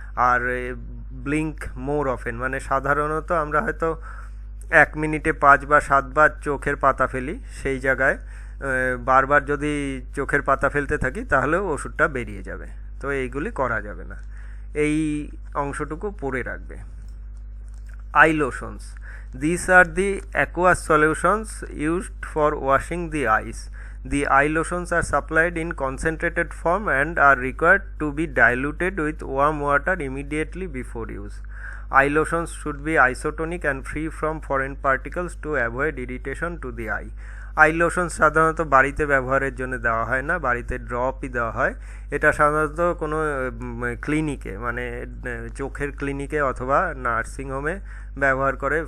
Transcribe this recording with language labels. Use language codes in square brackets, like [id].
[bn] আর [en] blink more often, [bn] মানে সাধারণত আমরা হয়তো 1 মিনিটে 5 বা 7 বার চোখের পাতা ফেলি, সেই জায়গায় বারবার যদি চোখের পাতা ফেলতে থাকি তাহলেও ওষুধটা বেরিয়ে যাবে। তো এইগুলি করা যাবে না, এই অংশটুকু পড়ে রাখবে। [en] Eye lotions, this are the aqueous solutions used for washing the eyes. The eye lotions are supplied in concentrated form and are required to be diluted with warm water immediately before use. Eye lotions should be isotonic and free from foreign particles to avoid irritation to the eye. [bn] I lotion সাধারণত বাড়িতে ব্যবহারের জন্য দেওয়া হয় না, বাড়িতে ড্রপই দেওয়া হয়। এটা সাধারণত কোনো ক্লিনিকে, মানে চোখের ক্লিনিকে অথবা নার্সিংহোমে ব্যবহার করে।